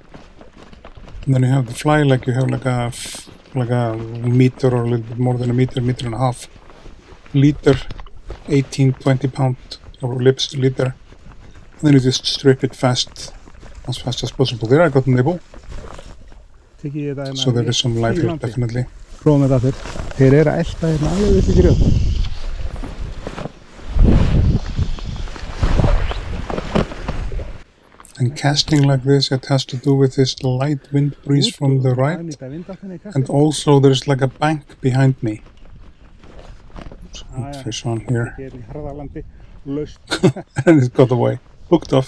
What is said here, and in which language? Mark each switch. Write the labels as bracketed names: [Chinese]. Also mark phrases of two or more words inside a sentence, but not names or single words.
[English] And then you have the fly, like you have like a meter or a little bit more than a meter and a half liter, 18-20 pound or lips liter. And then you just strip it as fast as possible. There I got a nibble. So there is some life here, definitely. [Icelandic] Prófum þetta aftur. Þeir eru að elta hérna alveg upp í grjót. [English] And casting like this, it has to do with this light wind breeze from the right. And also there's like a bank behind me. Some fish on here. And it got away. Hooked off.